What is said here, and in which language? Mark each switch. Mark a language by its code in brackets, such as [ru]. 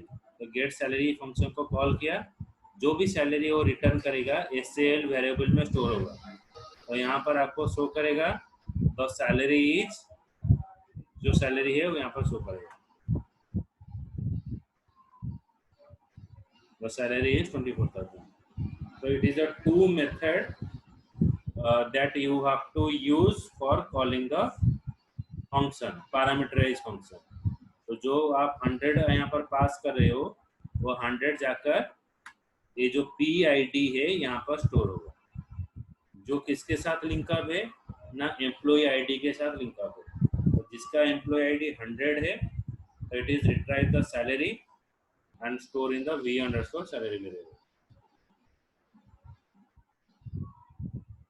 [hi] तो get salary function को call किया, जो भी सैलरी वो रिटर्न करेगा एसएल वेरिएबल में स्टोर होगा. तो यहाँ पर आपको शो करेगा [en] the salary is, [hi] जो सैलरी है वो यहाँ पर शो करेगा. [en] The salary is 24,000. So it is a two method that you have to use for calling the function, parameterized function. [hi] तो जो आप 100 यहाँ पर पास कर रहे हो वो 100 जाकर ये जो PID है यहाँ पर स्टोर होगा, जो किसके साथ लिंक अप है ना, एम्प्लॉय आईडी के साथ लिंक अप है. तो जिसका एम्प्लॉय आईडी 100 है तो [en] It is retrieve the salary and store in the v underscore salary variable.